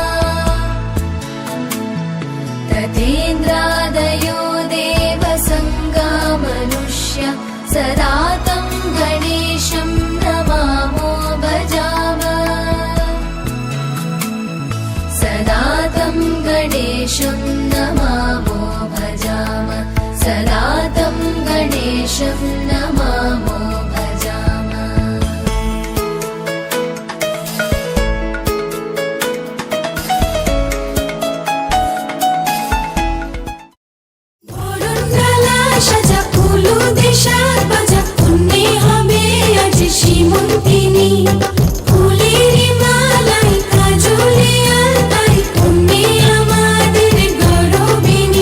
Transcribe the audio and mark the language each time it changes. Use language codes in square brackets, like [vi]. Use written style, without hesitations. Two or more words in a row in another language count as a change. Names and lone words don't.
[sa] तथेन्द्रादयो देवसङ्गा मनुष्य, सदा तं गणेशं नमामो भजामः। सदा तं गणेशं नमामो भजामः, सदा तं गणेशं नमामो भजामः। [bn] সাজা ফুলু দেশার বাজা, পুণ্যে হবে আজ শ্রীমন্তিনী, ফুলের মালাই কাজলে আলতাই, পুণ্যে আমাদের গৌরবিনী।